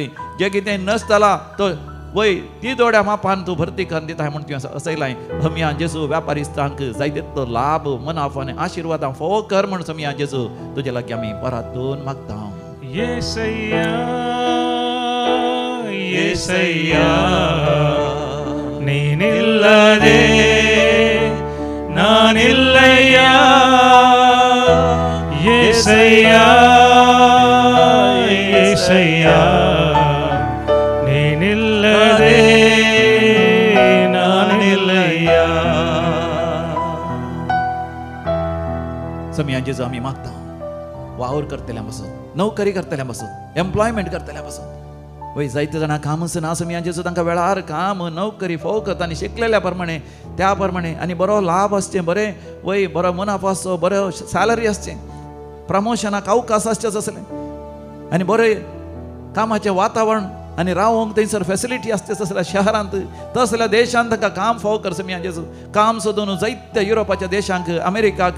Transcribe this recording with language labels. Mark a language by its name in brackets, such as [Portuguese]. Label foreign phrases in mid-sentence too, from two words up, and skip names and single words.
[Konkani] जें कितें नश्ट जाला तो वय ती दोड्या मापान तूं भरती करून दिताय म्हूण तुवें असयलाय. समियान जेजू व्यापारिस्तांक जाय तितलो लाभ मुनाफो आनी आशिर्वादां फोव कर म्हूण समियान जेजू तुजे लागीं आमी परतून मागता. [Kannada] येसय्या येसय्या ನೀನಿಲ್ಲದೆ ನಾನಿಲ್ಲಯ್ಯ. येसय्ಯ येसय्ಯ ನೀನಿಲ್ಲದೆ ನಾನಿಲ್ಲಯ್ಯ. [Konkani] समियान जेजू आमी मागता वावर करतल्या पासून, नोकरी करतल्या पासून, एम्प्लॉयमेंट करतल्या पासून वय जायते जाणां कामच ना समी जेजू तांकां वेळार काम नोकरी फवकत आनी शिकलेल्या प्रमाणे त्या प्रमाणे आनी बरो लाभ आसचें बरें वय बरो मुनाफो आसचो बरो सॅलरी आसचें प्रमोशनाक अवकाश आसचें तसलें आनी बरें कामाचें वातावरण आनी रावंक थंयसर फॅसिलिटी आसता तसल्या शहरांत तसल्या देशांत तांकां काम फाव कर समी जेजू काम सोदून जायत्या युरोपाच्या देशांक अमेरिकाक